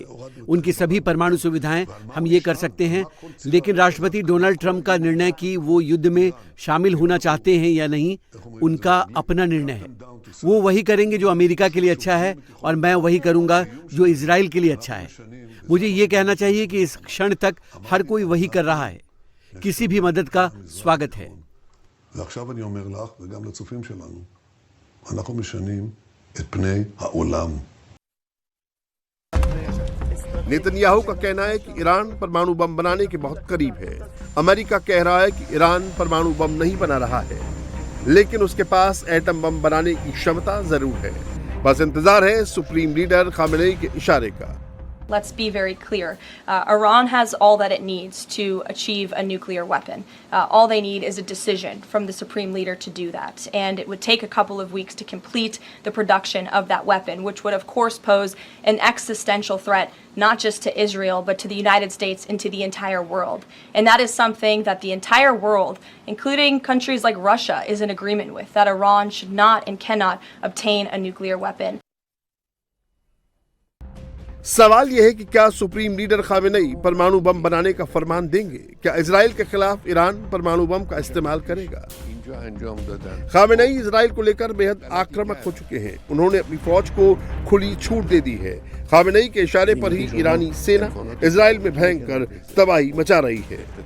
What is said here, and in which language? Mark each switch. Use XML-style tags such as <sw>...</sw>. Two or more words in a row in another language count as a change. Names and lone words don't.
<hi>उनकी सभी परमाणु सुविधाएं हम ये कर सकते हैं, लेकिन राष्ट्रपति डोनाल्ड ट्रंप का निर्णय कि वो युद्ध में शामिल होना चाहते हैं या नहीं, उनका अपना निर्णय है। वो वही करेंगे जो अमेरिका के लिए अच्छा है, और मैं वही करूंगा जो इजराइल के लिए अच्छा है। मुझे ये कहना चाहिए कि इस क्षण तक हर कोई वही कर रहा है। किसी भी मदद का स्वागत है।</hi> <he>ועכשיו אני אומר לך, וגם לצופים שלנו, אנחנו משנים את פני העולם.</he> <hi>नेतन्याहू का कहना है कि ईरान परमाणु बम बनाने के बहुत करीब है। अमेरिका कह रहा है कि ईरान परमाणु बम नहीं बना रहा है, लेकिन उसके पास</hi> <en>atom bomb</en> <hi>बनाने की क्षमता जरूर है। बस इंतजार है</hi> <en>supreme leader</en> <hi>खामेनेई के इशारे का।</hi> <en>Let's be very clear. Iran has all that it needs to achieve a nuclear weapon. All they need is a decision from the supreme leader to do that. And it would take a couple of weeks to complete the production of that weapon, which would, of course, pose an existential threat, not just to Israel, but to the United States and to the entire world. And that is something that the entire world, including countries like Russia, is in agreement with, that Iran should not and cannot obtain a nuclear weapon.</en> <hi>सवाल यह है कि क्या</hi> <en>supreme leader</en> <hi>खामेनेई परमाणु बम बनाने का फरमान देंगे? क्या इजराइल के खिलाफ ईरान परमाणु बम का इस्तेमाल करेगा? खामेनेई इजराइल को लेकर बेहद आक्रामक हो चुके हैं। उन्होंने अपनी फौज को खुली छूट दे दी है। खामेनेई के इशारे पर ही ईरानी सेना इजराइल में भयंकर तबाही मचा रही है।</hi>